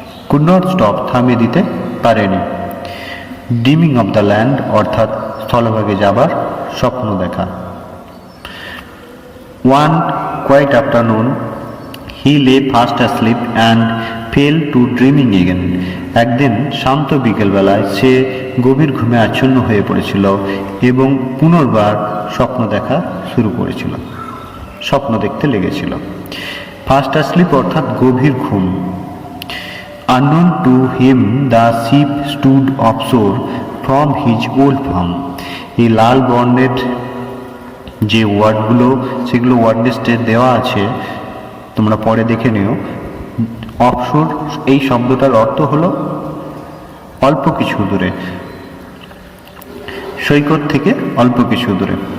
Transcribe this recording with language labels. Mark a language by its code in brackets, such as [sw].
[en] could not stop [bn] থামিয়ে দিতে পারেনি। [en] dreaming of the land [bn] অর্থাৎ স্থলভাগে যাবার স্বপ্ন দেখা। [en] One quiet afternoon he lay fast asleep and fell to dreaming again. [bn] একদিন শান্ত বিকেলবেলায় সে গভীর ঘুমে আচ্ছন্ন হয়ে পড়েছিল এবং পুনর্বার স্বপ্ন দেখা শুরু করেছিল, স্বপ্ন দেখতে লেগেছিল। ফাস্ট আসলিপ অর্থাৎ গভীর ঘুম। [en] Unknown to him the ship stood offshore from his old farm. [bn] এই লাল বর্ণের যে ওয়ার্ডগুলো, সেগুলো ওয়ার্ড লিস্টে দেওয়া আছে, তোমরা পরে দেখে নিও। অফশোর এই শব্দটার অর্থ হলো অল্প কিছু দূরে, সৈকত থেকে অল্প কিছু দূরে।